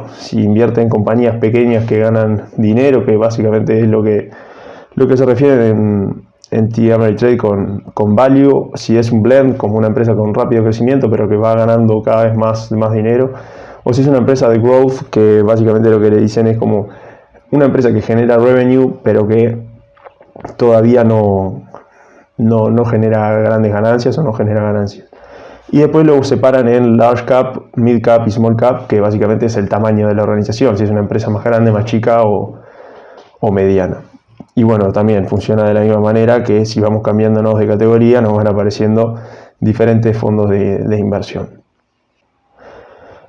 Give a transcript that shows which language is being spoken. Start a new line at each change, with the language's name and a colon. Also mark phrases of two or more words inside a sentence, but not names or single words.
Spanish: Si invierte en compañías pequeñas que ganan dinero, que básicamente es lo que se refiere en Ameritrade con value, si es un blend, como una empresa con rápido crecimiento pero que va ganando cada vez más dinero, o si es una empresa de growth, que básicamente lo que le dicen es como una empresa que genera revenue pero que todavía no genera grandes ganancias o no genera ganancias. Y después lo separan en
English: large cap, mid cap
Spanish: y
English: small cap,
Spanish: que básicamente es el tamaño de la organización, si es una empresa más grande, más chica o mediana. Y bueno, también funciona de la misma manera, que si vamos cambiándonos de categoría nos van apareciendo diferentes fondos de inversión.